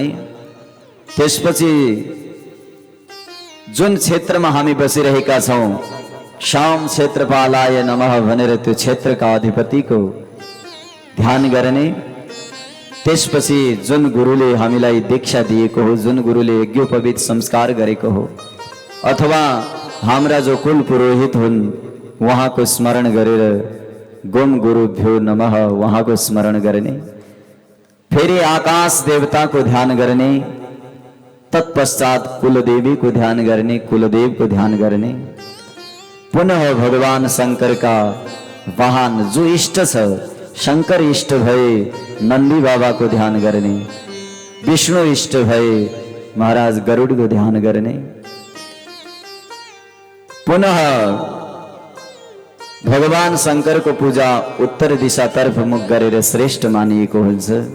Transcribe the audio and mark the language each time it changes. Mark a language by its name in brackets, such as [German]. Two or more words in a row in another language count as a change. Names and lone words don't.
[Nepali] त्यसपछि जुन क्षेत्रमा हामी बसिरहेका छौं श्याम [Sanskrit] क्षेत्रपालाय नमः [Nepali] भनेर त्यो क्षेत्रका अधिपतिको ध्यान गर्ने। त्यसपछि जुन गुरुले हामीलाई दीक्षा दिएको हो, जुन गुरुले यज्ञोपवीत संस्कार गरेको हो, अथवा हाम्रा जो कुल पुरोहित हुन् उहाँको स्मरण गरेर [Sanskrit] गोम गुरुभ्यो नमः [Nepali] उहाँको स्मरण गर्ने। फेरि आकाश देवताको ध्यान गर्ने। तत्पश्चात कुलदेवीको ध्यान गर्ने, कुलदेवको ध्यान गर्ने। पुनः भगवान शंकर का वाहन जो इष्ट छ, शंकर इष्ट भए नंदी बाबा को ध्यान गर्ने। विष्णु इष्ट भए महाराज गरुड़ को ध्यान गर्ने। पुनः भगवान शंकर को पूजा उत्तर दिशा तर्फ मुख गरेर श्रेष्ठ मानिएको हुन्छ।